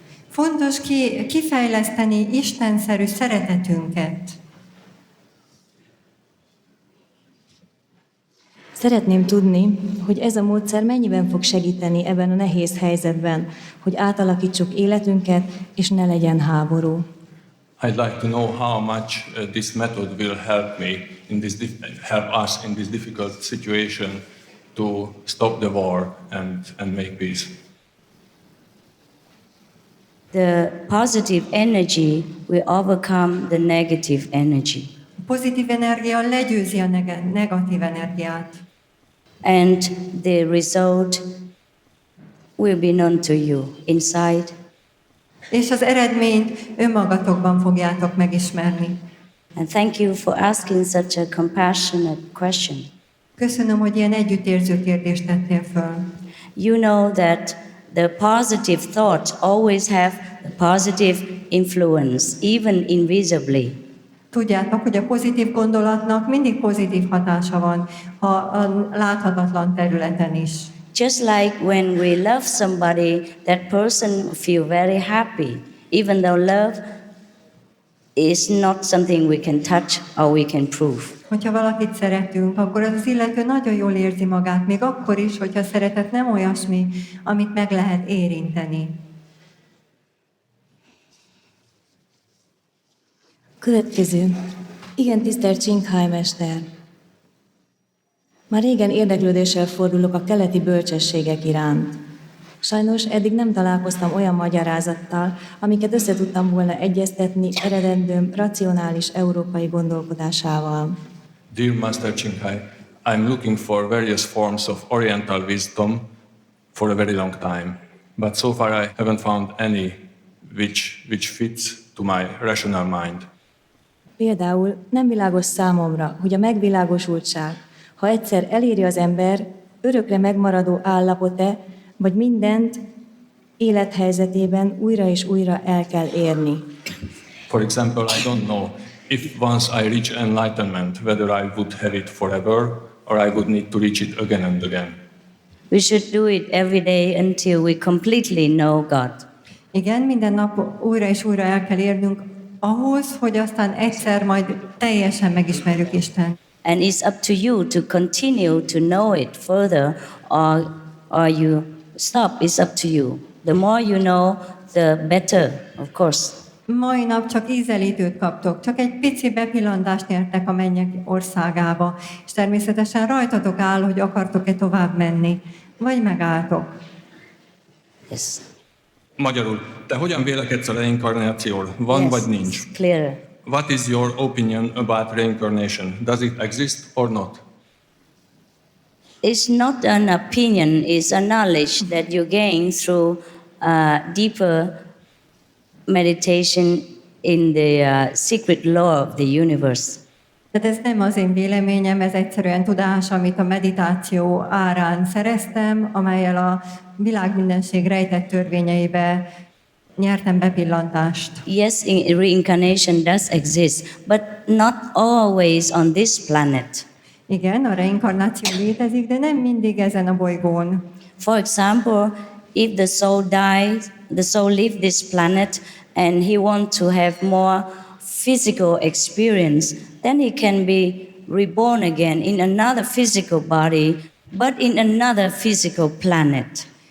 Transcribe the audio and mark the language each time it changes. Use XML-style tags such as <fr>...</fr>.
<hu>Fontos kifejleszteni istenszerű szeretetünket. Szeretném tudni, hogy ez a módszer mennyiben fog segíteni ebben a nehéz helyzetben, hogy átalakítsuk életünket, és ne legyen háború.</hu> <en>I'd like to know how much this method will help me help us in this difficult situation to stop the war and make peace. The positive energy will overcome the negative energy.</en> <hu>A pozitív energia legyőzi a negatív energiát.</hu> <en>And the result will be known to you inside.</en> <hu>És az eredményt önmagatokban fogjátok megismerni.</hu> <en>And thank you for asking such a compassionate question.</en> <hu>Köszönöm, hogy ilyen együttérző kérdést tettél föl.</hu> <en>You know that the positive thoughts always have a positive influence, even invisibly.</en> <hu>Tudjátok, hogy a pozitív gondolatnak mindig pozitív hatása van, ha a láthatatlan területen is.</hu> <en>Just like when we love somebody, that person feel very happy, even though love is not something we can touch or we can prove.</en> <hu>Hogyha valakit szeretünk, akkor az illető nagyon jól érzi magát, még akkor is, hogyha a szeretet nem olyasmi, amit meg lehet érinteni. Következő. Igen, tisztelt Csinkhaj mester. Már régen érdeklődéssel fordulok a keleti bölcsességek iránt. Sajnos eddig nem találkoztam olyan magyarázattal, amiket össze tudtam volna egyeztetni eredendőm racionális európai gondolkodásával.</hu> <en>Dear Master Chinkhai, I'm looking for various forms of Oriental wisdom for a very long time, but so far I haven't found any which fits to my rational mind.</en> <hu>Például nem világos számomra, hogy a megvilágosultság, ha egyszer eléri az ember, örökre megmaradó állapot-e, vagy mindent élethelyzetében újra és újra el kell érni.</hu> <en>For example, I don't know if once I reach enlightenment, whether I would have it forever or I would need to reach it again and again. We should do it every day until we completely know God.</en> <hu>Igen, minden nap újra és újra el kell érnünk ahhoz, hogy aztán egyszer majd teljesen megismerjük Isten.</hu> <en>And it's up to you to continue to know it further or you stop. It's up to you. The more you know, the better, of course.</en> <hu>Mai nap csak ízelítőt kaptok, csak egy pici bepillantást nyertek a mennyek országába, és természetesen rajtatok áll, hogy akartok-e tovább menni, vagy megálltok.</hu> <en>Yes.</en> <hu>Magyarul, te hogyan vélekedsz a reinkarnációról? Van</hu> <en>Yes,</en> <hu>vagy nincs?</hu> <en>it's clearer. What is your opinion about reincarnation? Does it exist or not? It's not an opinion, it's a knowledge that you gain through deeper meditation in the secret law of the universe. Tehát ez nem az én véleményem, ez egyszerűen tudás, amit a meditáció árán szereztem, amellyel a világ mindenség rejtett törvényeibe nyertem bepillantást. Yes, reincarnation does exist, but not always on this planet. Igen, a reinkarnáció létezik, de nem mindig ezen a bolygón. For example, if the soul dies, the soul leaves this planet and he wants to have more physical experience, then he can be reborn again in another physical body, but in another physical planet.</en>